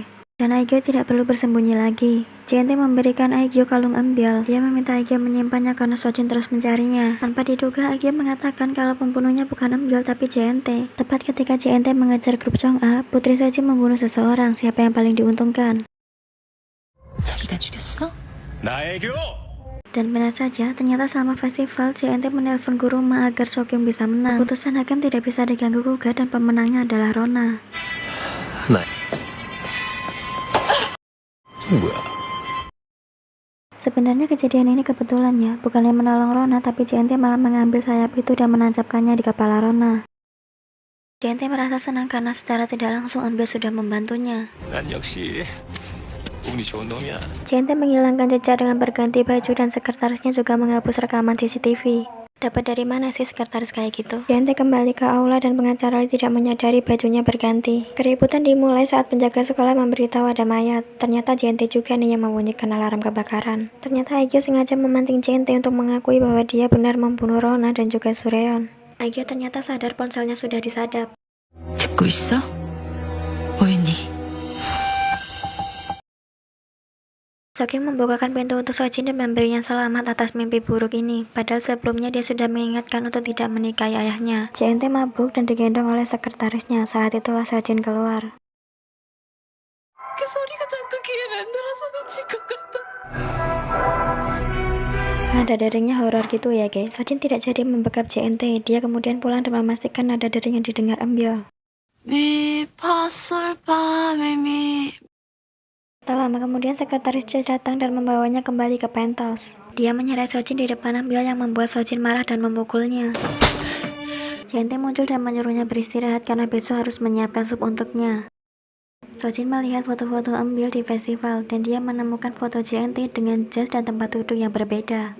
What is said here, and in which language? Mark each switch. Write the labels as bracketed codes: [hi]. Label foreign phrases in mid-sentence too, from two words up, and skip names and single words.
[id] Dan Aegyo tidak perlu bersembunyi lagi. JNT memberikan Aegyo kalung Ambyol. Dia meminta Aegyo menyimpannya karena Sojin terus mencarinya. Tanpa diduga, Aegyo mengatakan kalau pembunuhnya bukan Ambyol tapi JNT. Tepat ketika JNT mengejar grup Chong-a, putri Sojin membunuh seseorang. Siapa yang paling diuntungkan? [ko] 자기가 죽였어? 나애교! [id] Dan benar saja, ternyata selama festival, JNT menelpon guru Ma agar Sokyung bisa menang. Keputusan hakim tidak bisa diganggu gugat dan pemenangnya adalah Rona. [ko] 나. 뭐야? [id] Sebenarnya kejadian ini kebetulan ya, bukannya menolong Rona, tapi JNT malah mengambil sayap itu dan menancapkannya di kepala Rona. JNT merasa senang karena secara tidak langsung Ambyol sudah membantunya. [ko] 난 역시 운이 좋은 놈이야. [id] JNT menghilangkan jejak dengan berganti baju dan sekretarisnya juga menghapus rekaman CCTV. Dapat dari mana sih sekretaris kayak gitu? JNT kembali ke aula dan pengacara tidak menyadari bajunya berganti. Keributan dimulai saat penjaga sekolah memberitahu ada mayat. Ternyata JNT juga nih yang membunyikan alarm kebakaran. Ternyata Aegyo sengaja memanting JNT untuk mengakui bahwa dia benar membunuh Rona dan juga Sureon. Aegyo ternyata sadar ponselnya sudah disadap. [ko] 듣고 있어? 뭐였니? [id] Sokyung membukakan pintu untuk Sojin dan memberinya selamat atas mimpi buruk ini. Padahal sebelumnya dia sudah mengingatkan untuk tidak menikahi ayahnya. JNT mabuk dan digendong oleh sekretarisnya. Saat itulah Sojin keluar. [ko] 그 소리가 자꾸 귀에 맴돌아서 미칠 것 같아. [id] Nada deringnya horor gitu ya guys. Sojin tidak jadi membekap JNT. Dia kemudian pulang dan memastikan nada dering yang didengar Ambyol. [ko] 미, 파, 솔, 파, 미, 미. [id] Tak lama kemudian sekretaris C datang dan membawanya kembali ke penthouse. Dia menyeret Sojin di depan Ambyol yang membuat Sojin marah dan memukulnya. JNT muncul dan menyuruhnya beristirahat karena besok harus menyiapkan sup untuknya. Sojin melihat foto-foto Ambyol di festival dan dia menemukan foto JNT dengan jas dan tempat duduk yang berbeda.